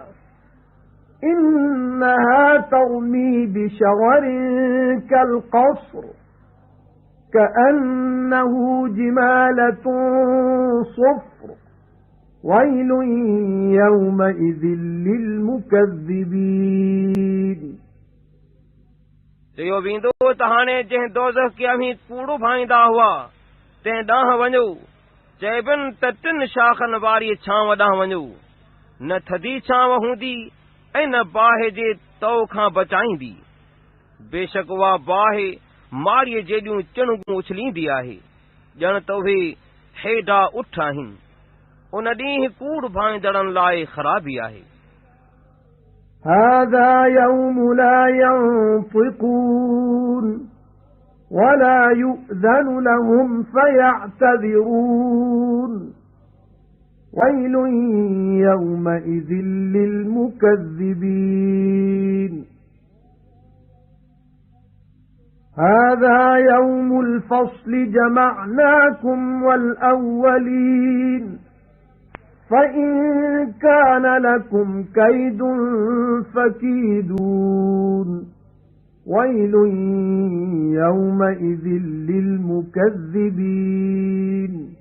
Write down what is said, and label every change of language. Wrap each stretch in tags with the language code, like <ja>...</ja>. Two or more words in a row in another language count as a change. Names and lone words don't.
<ar>إِنَّهَا تَرْمِي بِشَرَرٍ كَالْقَصْرِ كَأَنَّهُ جِمَالَةٌ صُفْرٌ وَيْلٌ يَوْمَئِذٍ لِلْمُكَذِّبِينَ</ar> <sd>चयो वेंदो त हाणे जंहिं दोज़ख खे अव्हीं कूड़ो भाईंदा हुआ तंहिं ॾांहुं वञो चइबनि त 3 शाखनि वारी छांव ॾांहुं वञो न थधी छांव हूंदी ऐं न बाहि जे तओ खां बचाईंदी बेशक उहा बाहि मारीअ जेॾियूं चिणगूं उछलींदी आहे ॼण त उहे हेॾा उठ आहिनि उन ॾींहुं कूड़ भाईंदड़नि लाइ ख़राबी आहे</sd> <ar>هَذَا يَوْمُ لَا يَنطِقُونَ وَلَا يُؤْذَنُ لَهُمْ فَيَعْتَذِرُونَ وَيْلٌ يَوْمَئِذٍ لِلْمُكَذِّبِينَ هَذَا يَوْمُ الْفَصْلِ جَمَعْنَاكُمْ وَالْأَوَّلِينَ فَإِن كَانَ لَكُمْ كَيْدٌ فَكِيدُونِ وَيْلٌ يَوْمَئِذٍ لِلْمُكَذِّبِينَ</ar>